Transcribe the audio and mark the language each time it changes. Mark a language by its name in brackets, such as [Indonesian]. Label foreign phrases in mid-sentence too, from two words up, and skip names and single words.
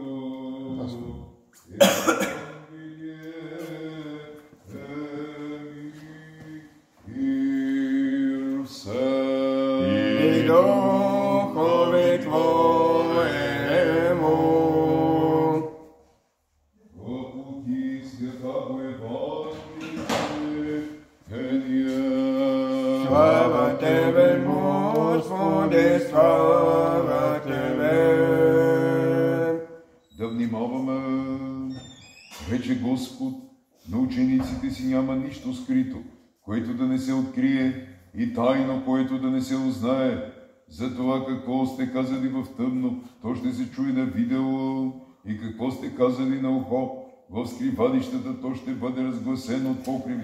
[Church Slavic] И Духові Твоєму. По пути святаго Евангелия. Слава Тебе, Господи, слава Тебе. [Bulgarian] Да внимаваме. Рече Господ, на учениците си няма нищо скрито, което да не се открие, и тайно, което да не се узнае. Затова какво сте казали в тъмно, то ще се чуе на видео, и какво сте казали на ухо, в скривалищата, то ще бъде разгласено от покриви.